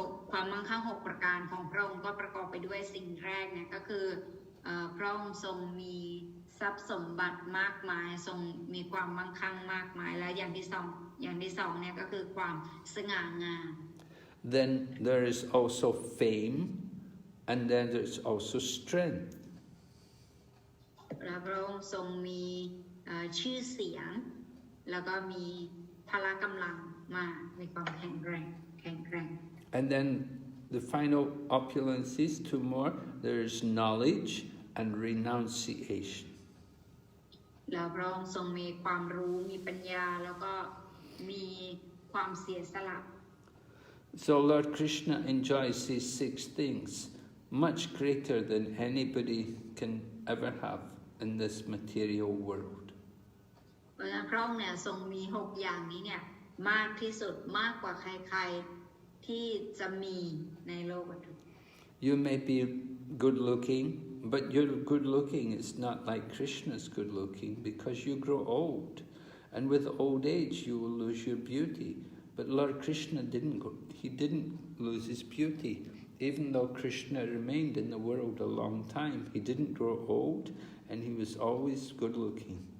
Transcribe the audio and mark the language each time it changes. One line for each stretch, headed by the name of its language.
Thai: ความมั่งคั่ง6ประการของพระองค์ก็ประกอบไปด้วยสิ่งแรกเนี่ยก็คือพระองค์ทรงมีทรัพย์สมบัติมากมายทรงมีความมั่งคั่งมากมายและอย่างที่สองเนี่ยก็คือความสง่างาม
English: Then there is also fame, and then there's also strength.
Thai: และพระองค์ทรงมีชื่อเสียงแล้วก็มีพละกำลังมากมีความแข็งแกร่ง
English: And then the final opulences, 2 more, there is knowledge and renunciation.
Thai: แล้วพระองค์ทรงมีความรู้มีปัญญาแล้วก็มีความเสียสละ
English: So Lord Krishna enjoys these 6 things much greater than anybody can ever have in this material world.
Thai: เพราะฉะนั้นพระองค์เนี่ยทรงมี6อย่างนี้เนี่ยมากที่สุดมากกว่าใครๆที่จะมีในโลกวัตถุ
English: You may be good looking, but your good looking is not like Krishna's good looking because you grow old, and with old age you will lose your beauty. But Lord Krishna didn't lose his beauty. Even though Krishna remained in the world a long time, he didn't grow old, and he was always good looking.